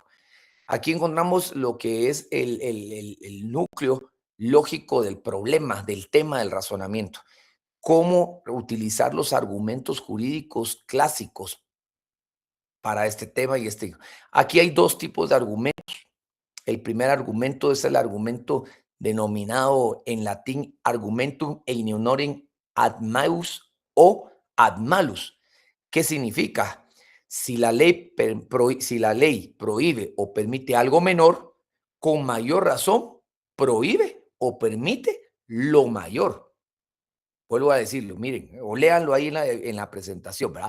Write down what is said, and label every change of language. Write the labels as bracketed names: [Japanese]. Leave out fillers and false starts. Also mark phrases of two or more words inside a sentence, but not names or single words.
[Spanish] Aquí encontramos lo que es el núcleo lógico del problema, del tema del razonamiento. Cómo utilizar los argumentos jurídicos clásicos para este tema y este. Aquí hay dos tipos de argumentos. El primer argumento es el argumento denominado en latín [Latin] argumentum in honorem ad maius [Spanish] o [Latin] ad malus. [Spanish] ¿Qué significa? Si la ley prohíbe o permite algo menor, con mayor razón prohíbe o permite lo mayor. Vuelvo a decirlo, miren, o léanlo ahí en la presentación, ¿verdad?